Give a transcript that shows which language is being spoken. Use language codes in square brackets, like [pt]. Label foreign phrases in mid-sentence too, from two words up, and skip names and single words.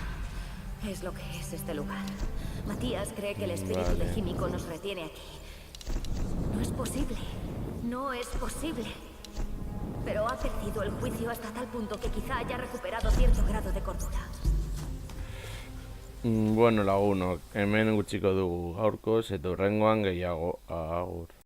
[es] Es lo que es este lugar. Matías cree que el espíritu Vale. de Químico nos retiene aquí. No es posible. No es posible. Pero ha perdido el juicio hasta tal punto que quizá haya recuperado cierto grado de cordura. [eu] Bueno, lagunok, hemen gutxiko dugu gaurkoz eta hurrengoan gehiago. Agur.